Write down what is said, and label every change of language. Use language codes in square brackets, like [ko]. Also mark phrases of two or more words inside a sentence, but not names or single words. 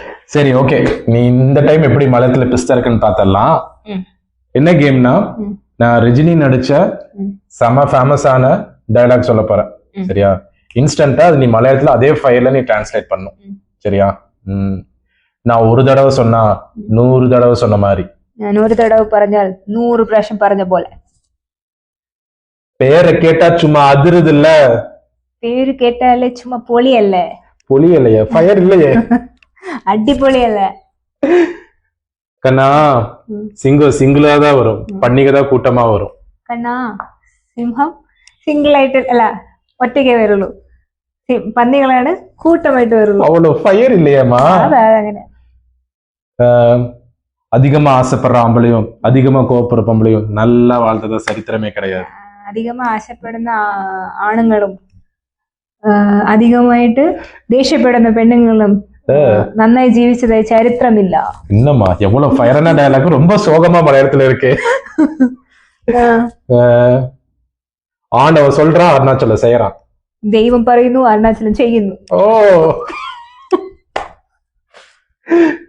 [ta] சரி ஓகே, நீ இந்த டைம் எப்படி மலையாளத்துல பிஸ்தா இருக்குன்னு பார்த்தரலாம். ம். என்ன கேம்னா, ம். நான் ரஜினி நடிச்ச ம். செம ஃபேமஸான டயலாக் சொல்ல போறேன். ம். சரியா? இன்ஸ்டன்டா அது நீ மலையாளத்துல அதே ஃபைல நீ டிரான்ஸ்லேட் பண்ணணும். ம். சரியா? நான் ஒரு தடவை சொன்னா 100 தடவை சொன்ன மாதிரி. [ml] ഞാൻ ഒരു തടവ് പറഞ്ഞാൽ 100 പ്രാവശ്യം പറഞ്ഞ പോലെ. [ta] பேரை கேட்டா சும்மா அதிருது இல்ல. [ml] പേര് കേട്ടാലേ ചുമ്മാ പൊളിയല്ലേ. [ta] பொலி இல்லையே, ஃபயர் இல்லையே. அடிப்பொலியல்ல. கண்ணா, சிங்கம் சிங்கிளா தான் வரும், பன்னிகை தான் கூட்டமா வரும். [ml] കണ്ണാ, സിംഹം സിംഗിൾ ആയിട്ട് അല്ല ഒറ്റയ്ക്കേ വരുള്ളൂ, പന്നികളാണ് കൂട്ടമായിട്ട് വരുള്ളൂ. [ta] அவ்வளவு ஃபயர் இல்லையாமா. [ml] അതാ അങ്ങനെ. [ta] அதிகமா ஆசைப்படுற ஆம்பளையும் அதிகமா கோவப்படுற பொம்பளையும் நல்லா வாழ்ந்ததா சரித்திரமே கிடையாது. [ml] അധികമാ ആശപ്പെടുന്ന ആണുങ്ങളും അധികമായിട്ട് ദേഷ്യപ്പെടുന്ന പെണ്ണുങ്ങളും നന്നായി ജീവിച്ചതായി ചരിത്രമില്ല. [ta] இன்னமா எவ்வளவு ஃபயரான டயலாக், ரொம்ப சோகமா மலையாளத்துல இருக்கு. ஆண்டவன் சொல்றான், அருணாச்சலம் செய்யறான். [ml] ദൈവം പറയുന്നു, അരുണാചലം ചെയ്യുന്നു. [ta] ஓ